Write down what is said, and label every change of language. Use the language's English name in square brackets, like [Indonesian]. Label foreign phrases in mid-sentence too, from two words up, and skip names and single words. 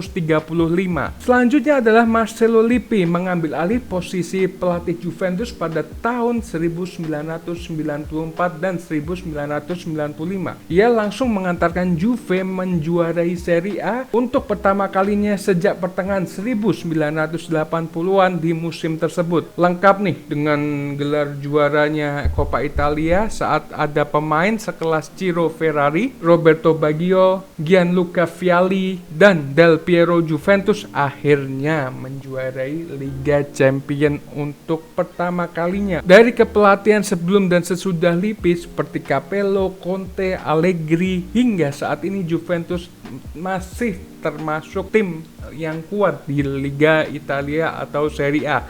[Indonesian] Selanjutnya adalah Marcello Lippi mengambil alih posisi pelatih Juventus pada tahun 1994 dan 1995. Ia langsung mengantarkan Juve menjuarai Serie A untuk pertama kalinya sejak pertengahan 1980-an di musim tersebut. Lengkap nih dengan gelar juaranya Coppa Italia saat ada pemain sekelas Ciro Ferrari, Roberto Baggio, Gianluca Vialli, dan Del Piero. Juventus akhirnya menjuarai Liga Champions untuk pertama kalinya. Dari kepelatihan sebelum dan sesudah Lippi seperti Capello, Conte, Allegri, hingga saat ini Juventus masih termasuk tim yang kuat di Liga Italia atau Serie A.